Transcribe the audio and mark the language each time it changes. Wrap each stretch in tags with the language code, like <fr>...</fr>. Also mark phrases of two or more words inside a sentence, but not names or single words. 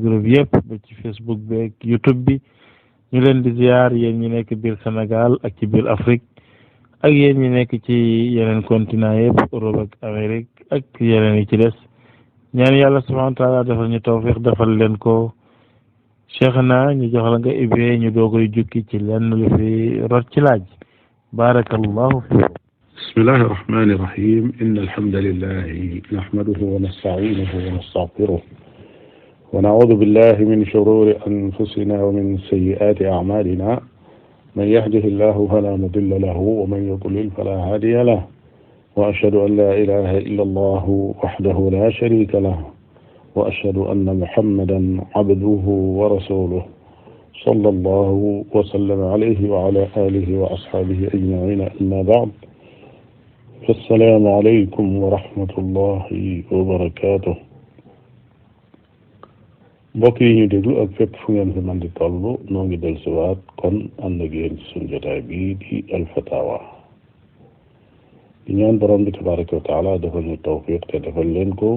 <wo>groupe yëpp ba ci Facebook bi ak YouTube bi ñu leen di ziar yéen ñi nekk biir Sénégal ak ci biir Afrique ak yéen ñi nekk ci yeneen continent yëpp Europe ak Amérique ak yeneen yi ci des ñaan yàlla</wo> <ar>سبحانه وتعالى</ar> <wo>defal ñu tawfiq defal leen ko Cheikhna ñu jox la nga ibbee ñu doo koy jukki ci lenn lu fi rot ci laaj</wo> <ar>بارك الله فيكم بسم الله الرحمن الرحيم إن الحمد لله نحمده ونستعينه ونستغفره ونعوذ بالله من شرور أنفسنا ومن سيئات أعمالنا من يهده الله فلا مضل له ومن يضلل فلا هادي له وأشهد أن لا إله إلا الله وحده لا شريك له وأشهد أن محمدا عبده ورسوله صلى الله وسلم عليه وعلى آله وأصحابه أجمعين أما بعد السلام عليكم ورحمة الله وبركاته.</ar> <wo>mbokk yi ñu déglu ak fépp fu ngeen fi man di toll noo ngi del siwaat kon ànd ak yéen ci suñu jotaay bii di alfatawa di ñaan borom bi</wo> <ar>تبارك وتعالى</ar> <wo>defal ñu tawfiq te defal leen ko.</wo>